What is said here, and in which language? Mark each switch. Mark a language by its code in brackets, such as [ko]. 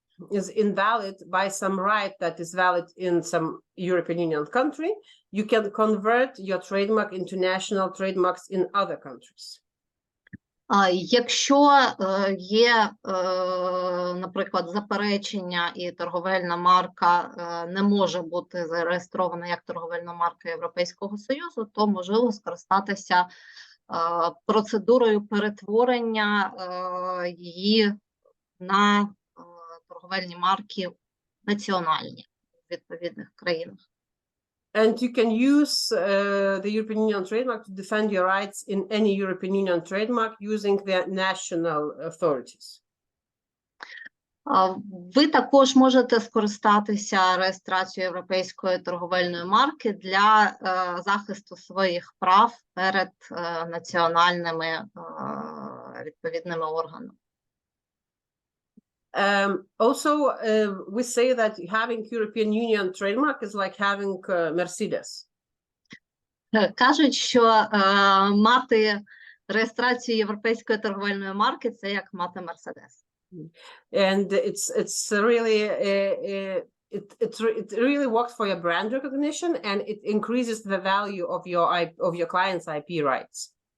[en] is invalid by some right that is valid in some European Union country, you can convert your trademark into national trademarks in other countries. [uk] Якщо є, наприклад, заперечення і торговельна марка не може бути зареєстрована як торговельна марка Європейського Союзу, то можливо скористатися процедурою перетворення її на торговельні марки національні в відповідних країнах. [en] And you can use the European Union trademark to defend your rights in any European Union trademark using the national authorities. [uk] Ви також можете скористатися реєстрацією європейської торговельної марки для захисту своїх прав перед національними відповідними органами. [en] Also, we say that having European Union trademark is like having Mercedes. [uk] Кажуть, що мати реєстрацію європейської торговельної марки – це як мати Мерседес. [en] And it's really it really works for your brand recognition, and it increases the value of your client's IP rights.